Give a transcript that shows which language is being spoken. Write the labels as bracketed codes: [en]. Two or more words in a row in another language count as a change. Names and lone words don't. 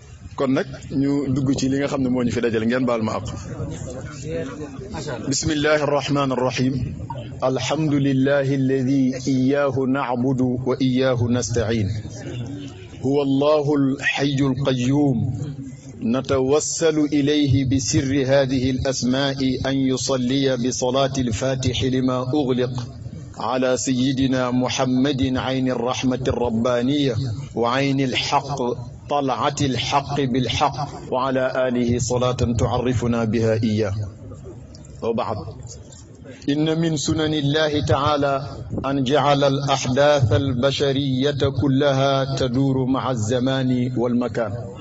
[wo] kon nag ñu dugg ci li nga xam ne moo ñu fi dajale ngeen baal ma àpp bismillahi [ar] الرحمن الرحيم الحمد لله الذي إياه نعبد وإياه نستعين هو الله الحي القيوم نتوسل إليه بسر هذه الأسماء أن يصلي بصلاة الفاتح لما أغلق على سيدنا محمد عين الرحمة الربانية وعين الحق طلعة الحق بالحق وعلى آله صلاة تعرفنا بها إياه وبعد إن من سنن الله تعالى أن جعل الأحداث البشرية كلها تدور مع الزمان والمكان